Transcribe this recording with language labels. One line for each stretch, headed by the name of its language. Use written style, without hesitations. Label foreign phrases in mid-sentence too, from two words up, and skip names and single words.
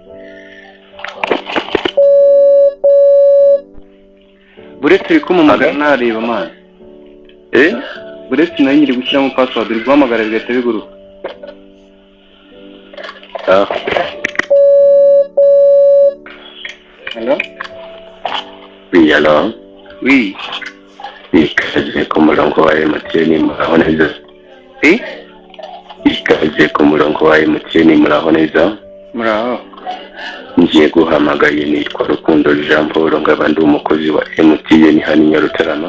Kinyarwanda: Buretse ko mu magana nareba man. Buretse nayo nyiri gushyiramo password uri guhamagara bigahita biguruka. Hello?
French: Oui, alors? Oui.
Kinyarwanda: Ikaze ku murongo wa MTN muraho neza. Ikaze ku murongo wa MTN muraho neza. Muraho. Ngiye guhamagaye nitwa Rukundo Jean Paul ngaba ndi umukozi wa MTN hano Nyarutarama.